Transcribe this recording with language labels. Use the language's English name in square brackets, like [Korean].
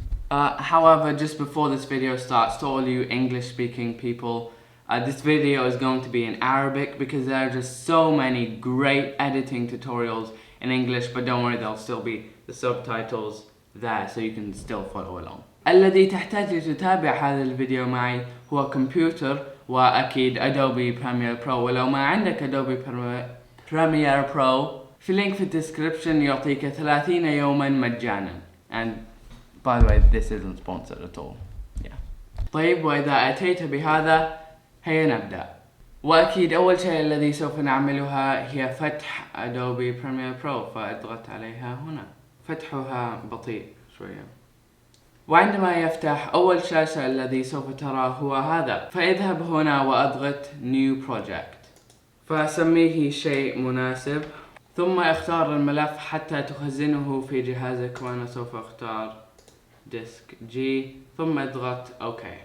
[English] However, just before this video starts, to all you English speaking people, this video is going to be in Arabic because there are just so many great editing tutorials in English, but don't worry, there'll still be the subtitles there so you can still follow along. [Arabic] الذي تحتاج لتتابع هذا الفيديو معي هو كمبيوتر وأكيد أدوبي بريمير برو، ولو ما عندك أدوبي بريمير برو في لينك في الديسكريبشن يعطيك 30 يوما مجانا. [English] And by the way, this isn't sponsored at all. Yeah. [Arabic] طيب، وإذا أتيت بهذا هيا نبدأ. وأكيد أول شيء الذي سوف نعملها هي فتح أدوبي بريمير برو، فاضغط عليها هنا. فتحها بطيء شوية. وعندما يفتح أول شاشة الذي سوف تراه هو هذا، فاذهب هنا وأضغط New Project، فسميه شيء مناسب، ثم اختار الملف حتى تخزنه في جهازك، وأنا سوف اختار ديسك جي، ثم اضغط OK.